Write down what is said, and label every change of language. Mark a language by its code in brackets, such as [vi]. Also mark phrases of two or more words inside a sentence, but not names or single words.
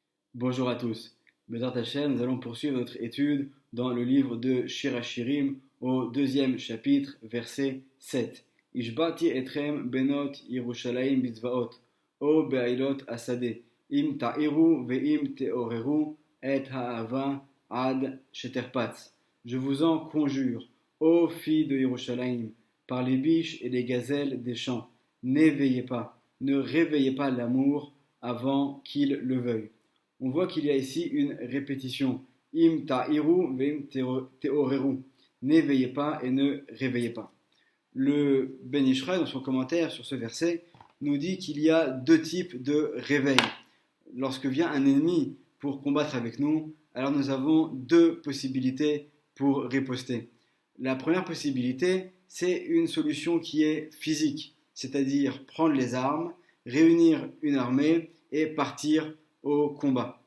[fr] Bonjour à tous. [he] בעזרת השם, [fr] nous allons poursuivre notre étude dans le livre de Shir HaShirim au deuxième chapitre, verset 7. [he] השבעתי אתכם בנות ירושלים בצבאות או באילות השדה אם תעירו ואם תעוררו את האהבה עד שתחפץ. [fr] Je vous en conjure, ô filles de Yerushalayim, par les biches et les gazelles des champs, n'éveillez pas, ne réveillez pas l'amour avant qu'il le veuille. On voit qu'il y a ici une répétition. [he] אם תעירו ואם תעוררו. [fr] N'éveillez pas et ne réveillez pas. Le Ben Ishraï, dans son commentaire sur ce verset, nous dit qu'il y a deux types de réveil. Lorsque vient un ennemi pour combattre avec nous, alors nous avons deux possibilités pour riposter. La première possibilité, c'est une solution qui est physique, c'est-à-dire prendre les armes, réunir une armée et partir au combat.